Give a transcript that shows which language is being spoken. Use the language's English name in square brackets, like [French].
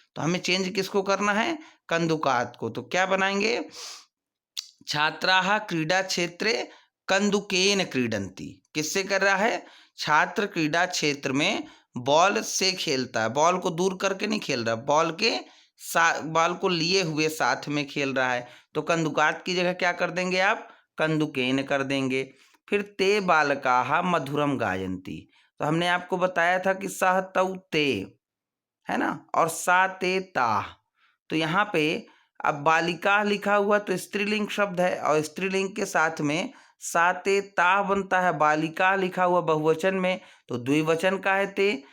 [Hindi] तो हमें चेंज किसको करना है, कंदुकात को। तो क्या बनाएंगे, [Sanskrit] छात्राः क्रीडा क्षेत्रे कंदुकेन क्रीडन्ति। [Hindi] किससे कर रहा है, छात्र क्रीडा क्षेत्र में बॉल से खेलता है, बॉल को दूर करके नहीं खेल रहा, बॉल को लिए हुए साथ में खेल रहा है। तो कंदुकात की जगह क्या कर देंगे आप, कंदुकेन कर देंगे। [Sanskrit] फिर ते बालकाः मधुरम गायन्ति। [Hindi] तो हमने आपको बताया था कि सह तौ ते है ना, और सा ते ता। तो यहाँ पे अब बालिका लिखा हुआ तो स्त्रीलिंग शब्द है, और स्त्रीलिंग के साथ में सा ते ता बनता है। बालिका लिखा हुआ बहुवचन में तो द्विवचन का है ते।